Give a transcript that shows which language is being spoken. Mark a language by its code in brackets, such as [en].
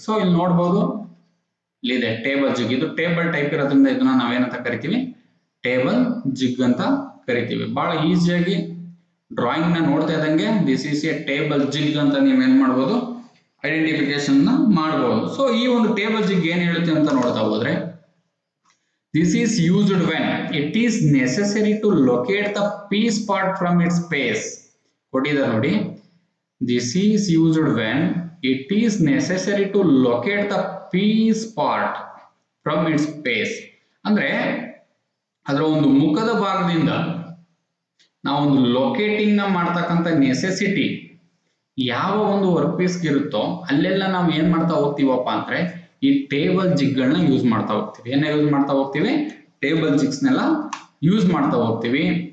[kn] So ಇಲ್ಲಿ ನೋಡ್ಬೋದು, ಇಲ್ಲಿದೆ ಟೇಬಲ್ ಜಿಗ್. ಇದು ಟೇಬಲ್ ಟೈಪ್ ಇರೋದ್ರಿಂದ ಇದನ್ನ ನಾವೇನಂತ ಕರಿತೀವಿ, ಟೇಬಲ್ ಜಿಗ್ ಅಂತ ಕರಿತೀವಿ. ಬಹಳ ಈಸಿಯಾಗಿ ಡ್ರಾಯಿಂಗ್ ನ ನೋಡ್ತಾ ಇದ್ದಂಗೆ [en] this is a table jig [kn] ಅಂತ ನೀವು ಏನ್ ಮಾಡ್ಬೋದು, ಐಡೆಂಟಿಫಿಕೇಶನ್ ನ ಮಾಡಬಹುದು. ಸೊ ಈ ಒಂದು ಟೇಬಲ್ ಜಿಗ್ ಏನ್ ಹೇಳುತ್ತೆ ಅಂತ ನೋಡ್ತಾ ಹೋದ್ರೆ, [en] this is used when it is necessary to locate the piece part from its space. [kn] ಕೊಟ್ಟಿದ್ದಾರೆ ನೋಡಿ, [en] this is used when it is necessary to locate the piece part from its space. [kn] ಅಂದ್ರೆ ಅದರ ಒಂದು ಮುಖದ ಭಾಗದಿಂದ ನಾವೊಂದು ಲೊಕೇಟಿಂಗ್ ನ ಮಾಡ್ತಕ್ಕಂಥ ನೆಸೆಸಿಟಿ ಯಾವ ಒಂದು ವರ್ಕ್ ಪೀಸ್ ಇರುತ್ತೋ ಅಲ್ಲೆಲ್ಲ ನಾವು ಏನ್ ಮಾಡ್ತಾ ಹೋಗ್ತೀವಪ್ಪ ಅಂದ್ರೆ ಈ ಟೇಬಲ್ ಜಿಗ್ ಗಳನ್ನ ಯೂಸ್ ಮಾಡ್ತಾ ಹೋಗ್ತೀವಿ. ಏನ ಯೂಸ್ ಮಾಡ್ತಾ ಹೋಗ್ತೀವಿ, ಟೇಬಲ್ ಜಿಗ್ಸ್ ನೆಲ್ಲ ಯೂಸ್ ಮಾಡ್ತಾ ಹೋಗ್ತೀವಿ.